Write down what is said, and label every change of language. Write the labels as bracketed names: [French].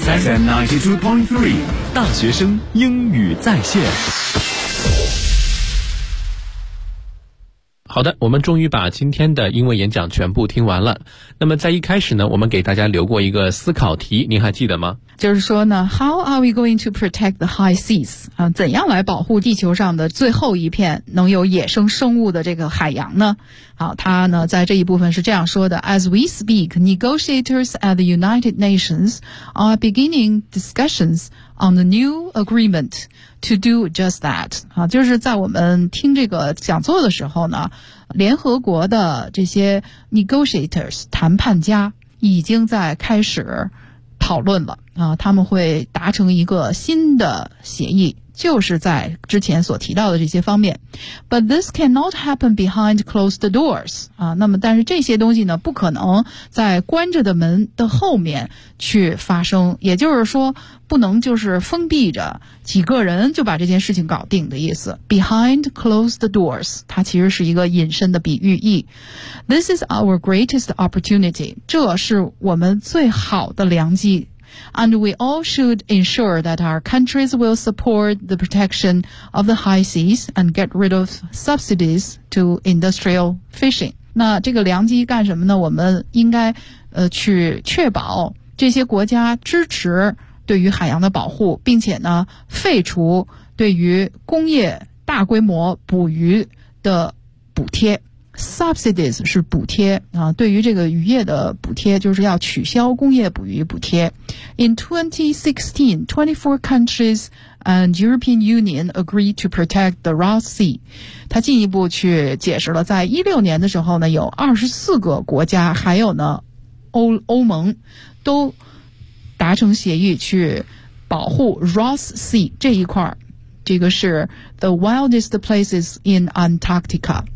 [Chinese] FM92.3 大学生英语在线。好的，我们终于把今天的英文演讲全部听完了。那么在一开始呢，我们给大家留过一个思考题，您还记得吗？就是说呢， [English] How are we going to protect the high seas? [Chinese] 怎样来保护地球上的最后一片能有野生生物的这个海洋呢？好，他呢在这一部分是这样说的， [English] As we speak, negotiators at the United Nations are beginning discussions on the new agreement to do just that. [Chinese] 啊，就是在我们听这个讲座的时候呢，联合国的这些 negotiators, 谈判家已经在开始讨论了啊，他们会达成一个新的协议，就是在之前所提到的这些方面。 [English] But this cannot happen behind closed doors. [Chinese] 啊，那么但是这些东西呢，不可能在关着的门的后面去发生，也就是说，不能就是封闭着几个人就把这件事情搞定的意思。 [English] Behind closed doors, [Chinese] 它其实是一个隐身的比喻意。 [English] This is our greatest opportunity. [Chinese] 这是我们最好的良机。 [English] And we all should ensure that our countries will support the protection of the high seas and get rid of subsidies to industrial fishing. [Chinese] 那这个良机干什么呢？我们应该去确保这些国家支持对于海洋的保护，并且呢废除对于工业大规模捕鱼的补贴。 Subsidies 是补贴啊，对于这个渔业的补贴，就是要取消工业捕鱼补贴。 [English] In 2016, 24 countries and European Union agreed to protect the Ross Sea. [Chinese] 他进一步去解释了，在16年的时候呢，有24个国家，还有呢欧盟，都达成协议去保护 Ross Sea 这一块。这个是 [English] the wildest places in Antarctica。